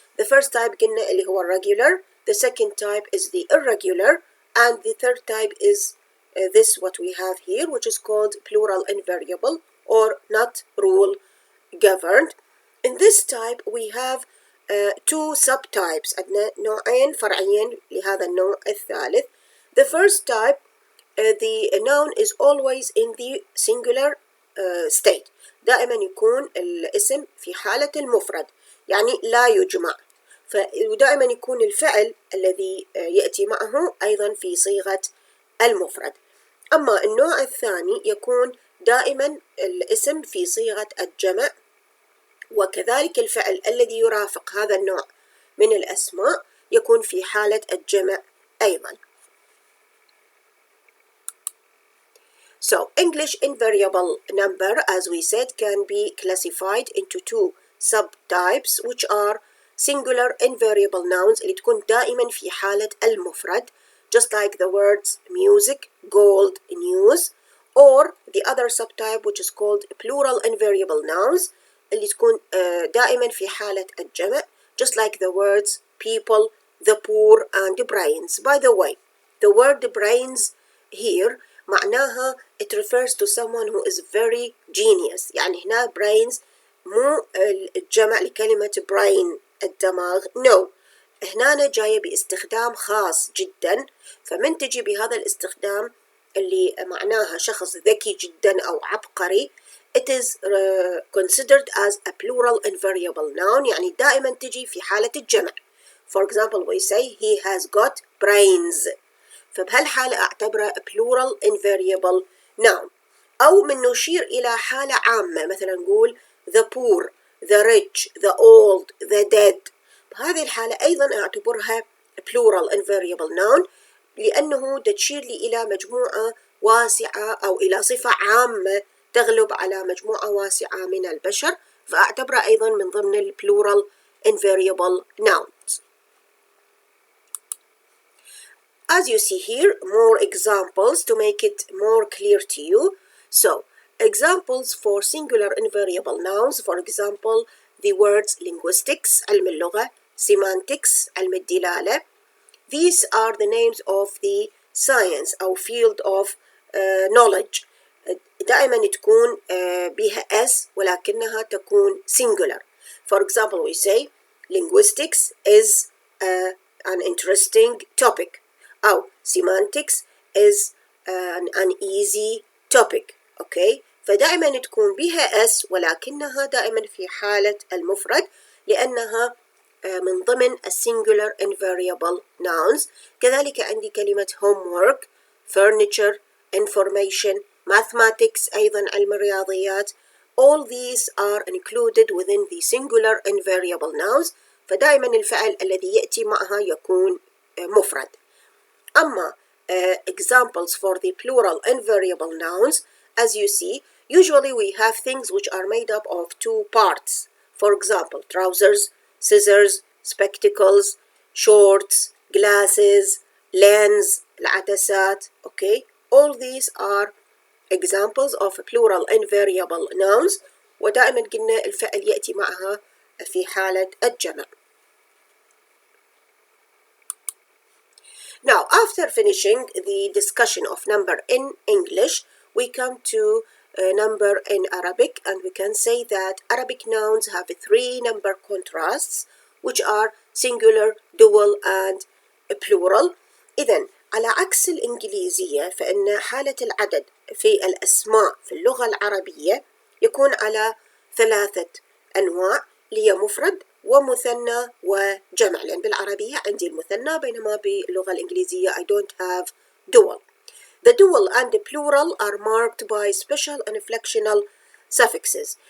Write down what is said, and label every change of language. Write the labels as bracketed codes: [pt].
[en] The first type [ar] قلنا اللي هو [en] regular, the second type is the irregular, and the third type is this what we have here, which is called plural invariable or not rule governed. In this type we have two subtypes، [ar] عندنا نوعين فرعيين لهذا النوع الثالث. [en] The first type the noun is always in the singular state، [ar] دائما يكون الاسم في حالة المفرد يعني لا يجمع، ودائما يكون الفعل الذي يأتي معه أيضا في صيغة المفرد. أما النوع الثاني يكون دائما الاسم في صيغة الجمع، وكذلك الفعل الذي يرافق هذا النوع من الأسماء يكون في حالة الجمع أيضا. [en] So English invariable number, as we said, can be classified into two subtypes, which are singular invariable nouns [ar] اللي تكون دائما في حالة المفرد, [en] just like the words music, gold, news, or the other subtype which is called plural invariable nouns [ar] اللي تكون دائما في حالة الجمع, [en] just like the words people, the poor, and brains. By the way, the word brains here [ar] معناها [en] it refers to someone who is very genius. [ar] يعني هنا brains مو الجمع لكلمة brain الدماغ، no، هنا جاية باستخدام خاص جدا، فمن تجي بهذا الاستخدام اللي معناها شخص ذكي جدا أو عبقري [en] it is considered as a plural invariable noun، [ar] يعني دائما تجي في حالة الجمع. [en] For example we say he has got brains، [ar] فبهالحالة أعتبره [en] plural invariable noun. [ar] أو من نشير إلى حالة عامة، مثلا نقول [en] the poor, the rich, the old, the dead، [ar] بهذه الحالة أيضا أعتبرها plural invariable noun لأنه تشير لي إلى مجموعة واسعة أو إلى صفة عامة تغلب على مجموعة واسعة من البشر، فأعتبرها أيضا من ضمن plural invariable nouns. [en] As you see here, more examples to make it more clear to you. So, examples for singular invariable nouns, for example, the words linguistics, [ar] علم اللغة, [en] semantics, [ar] علم الدلالة. [en] These are the names of the science أو field of knowledge. [ar] دائما تكون بها S ولكنها تكون singular. [en] For example, we say linguistics is an interesting topic. أو semantics is an easy topic. okay? [ar] فدائما تكون بها S ولكنها دائما في حالة المفرد لأنها من ضمن singular invariable nouns. كذلك عندي كلمة homework furniture, information, mathematics أيضا علم الرياضيات. [en] All these are included within the singular invariable nouns. [ar] فدائما الفعل الذي يأتي معها يكون مفرد. [en] أما examples for the plural invariable nouns, as you see, usually we have things which are made up of two parts. For example, trousers, scissors, spectacles, shorts, glasses, lens, [ar] العدسات. [en] Okay, all these are examples of plural invariable nouns. [ar] ودائما قلنا الفعل يأتي معها في حالة الجمع. [en] Now, after finishing the discussion of number in English, we come to number in Arabic, and we can say that Arabic nouns have three number contrasts, which are singular, dual, and plural. [ar] إذن على عكس الإنجليزية فإن حالة العدد في الأسماء في اللغة العربية يكون على ثلاثة أنواع، اللي هي مفرد ومثنى وجمع، لأن بالعربية عندي المثنى بينما باللغة الإنجليزية [en] I don't have dual. The dual and the plural are marked by special inflectional suffixes.